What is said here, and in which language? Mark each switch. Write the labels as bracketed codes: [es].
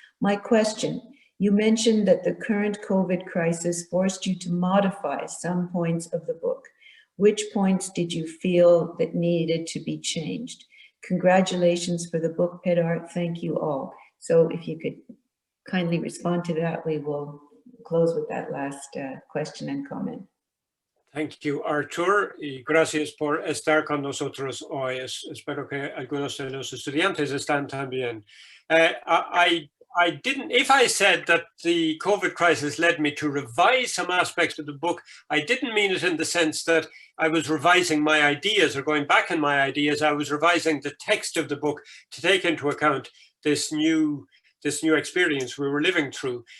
[en] My question, you mentioned that the current COVID crisis forced you to modify some points of the book. Which points did you feel that needed to be changed? Congratulations for the book, Peadar. Thank you all. So if you could kindly respond to that, we will close with that last question and comment. Thank you, [es] Artur, y gracias por estar con nosotros hoy. Espero que algunos de los estudiantes están también. [en] I didn't, if I said that the COVID crisis led me to revise some aspects of the book, I didn't mean it in the sense that I was revising my ideas or going back in my ideas. I was revising the text of the book to take into account this new experience we were living through.